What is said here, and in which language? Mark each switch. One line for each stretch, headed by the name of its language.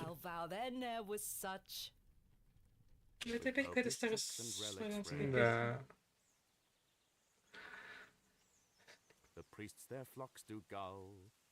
English: I'll vow there ne'er was such.
Russian: Ну, это опять какая-то старославянская песня. Да.
English: The priests their flocks do gull.